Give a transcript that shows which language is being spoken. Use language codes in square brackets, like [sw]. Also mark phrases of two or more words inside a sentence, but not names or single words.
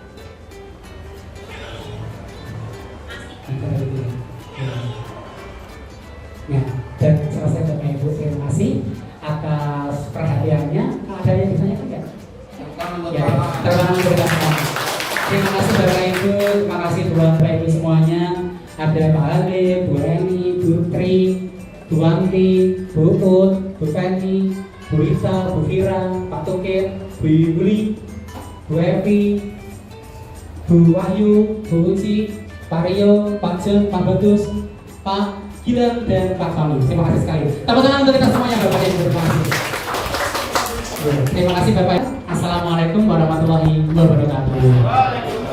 [id] Nah, dan selesai Bapak Ibu, terima kasih atas perhatiannya. Ada yang ditanyakan nggak? Ya, terima kasih. Terima kasih Bapak Ibu, terima kasih Bapak Ibu semuanya. Ada Pak Ade, Bu Eni, Bu Tri, Bu Wanti, Bu Ut, Bu Feni, Bu Rita, Bu Fira, Pak Tukir, Bu Yuli, Bu Evi, Bu Wahyu, Bu Uci, Pak Rio, Pak Jun, Pak Bagus, Pak Gilang, dan Pak Fami. Terima kasih sekali. Tepuk tangan untuk kita semuanya Bapak Ibu. Terima kasih. Terima kasih Bapak. [ar] السلام عليكم ورحمة الله وبركاته.